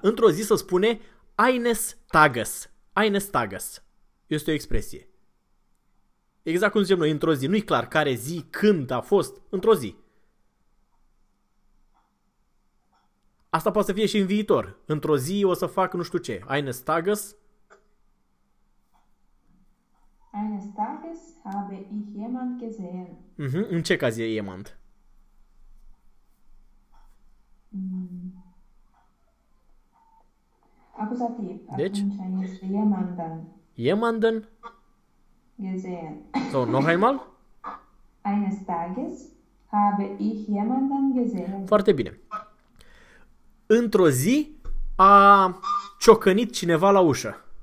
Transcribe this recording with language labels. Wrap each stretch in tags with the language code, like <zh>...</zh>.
<ro>Într-o zi se spune</ro> <de>eines Tages. Eines Tages.</de> <ro>Este o expresie. Exact cum zicem noi, într-o zi. Nu-i clar care zi, când a fost. Într-o zi. Asta poate să fie și în viitor. Într-o zi o să fac nu știu ce.</ro> <de>Eines Tages. Eines Tages habe ich jemand gesehen.</de> <ro>Uh-huh. În ce caz e jemand? Acuzativ. Deci? Este</ro> <de>jemanden. Gesehen. So, noch einmal? Eines Tages habe ich jemanden gesehen.</de> <ro>Foarte bine. Într-o zi a ciocănit cineva la ușă.</ro>